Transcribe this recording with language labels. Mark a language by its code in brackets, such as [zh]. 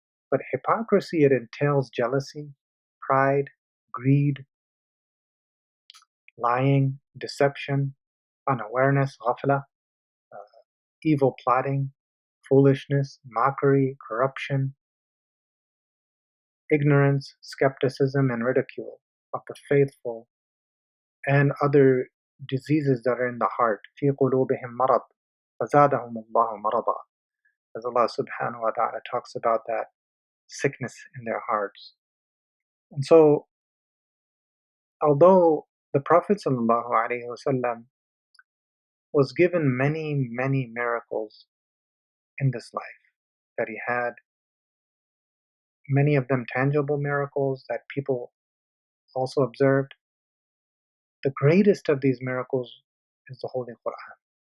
[en] But hypocrisy, it entails jealousy, pride, greed, lying, deception, unawareness, ghafla, evil plotting, foolishness, mockery, corruption, ignorance, skepticism, and ridicule of the faithful, and other diseases that are in the heart. [ar] في قلوبهم مرض فزادهم الله مرضا. [en] As Allah subhanahu wa ta'ala talks about that sickness in their hearts. And so, although the Prophet sallallahu alaihi wasallam was given many, many miracles in this life, that he had many of them tangible miracles that people also observed, the greatest of these miracles is the Holy Quran.